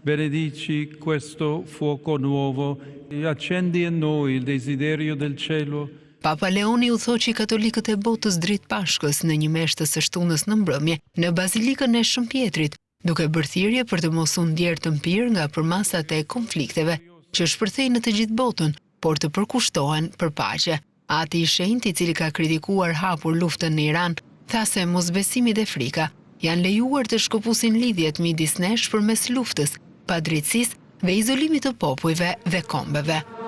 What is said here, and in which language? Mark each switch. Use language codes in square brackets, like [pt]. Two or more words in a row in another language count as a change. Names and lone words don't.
[it] benedici questo fuoco nuovo e accendi in noi il desiderio del cielo. [sq] Papa Leoni u thoqi katolikët e botës dritë Pashkës në një meshtës së shtunës në mbrëmje në Bazilikën e Shëmpjetrit, duke bërë thirrje për të mos u ndjerë të mpirë nga përmasat e konflikteve që shpërthejnë në të gjithë botën, por të përkushtohen për paqe. Ati i shenjtë, i cili ka kritikuar hapur luftën në Iran, tha se mosbesimi dhe frika janë lejuar të shkëpusin lidhjet midis nesh përmes luftës, padrejtësisë dhe izolimit të popujve dhe kombeve.